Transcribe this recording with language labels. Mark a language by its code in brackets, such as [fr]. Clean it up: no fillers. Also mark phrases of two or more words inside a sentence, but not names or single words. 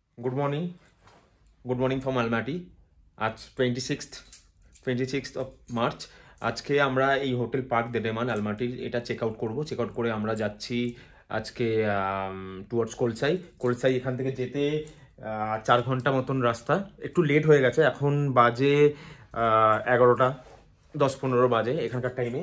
[en] Good morning from Almaty. आज 26th of March. [hi] आज के [bn] আমরা এই হোটেল পার্ক দেদেমান আলমাটির এটা [en] check out [bn] করব। [en] check out [bn] করে আমরা যাচ্ছি আজকে টুয়ার্ডস কোলসাই। এখান থেকে যেতে 4 ঘন্টা মতন রাস্তা। একটু লেট হয়ে গেছে, এখন বাজে 11টা 10-15 বাজে এখানকার টাইমে।